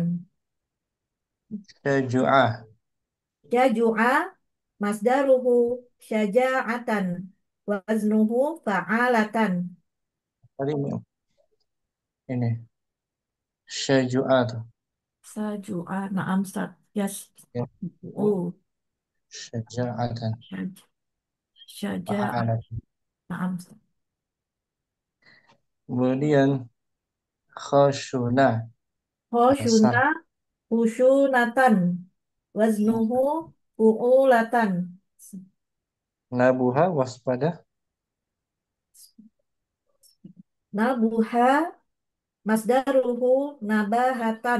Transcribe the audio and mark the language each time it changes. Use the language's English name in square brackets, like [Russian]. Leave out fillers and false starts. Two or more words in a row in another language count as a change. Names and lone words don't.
[Arabic] syaju'ah. شجع مصدره شجاعة. وزنه فعالة. [Indonesian] Tadi ini syaju'ah tuh. [Arabic] Saju'a, نعم أستاذ. Yes. [Indonesian] Ya. Oh, [Arabic] Syaja'atan. syaja'a, Fa'alat. نعم أستاذ. [Indonesian] Kemudian khashuna, kasar. [Arabic] خشن خشونة وزنه فعولة. [Indonesian] Nabuha, waspada. [Arabic] نبه مصدره نباهة.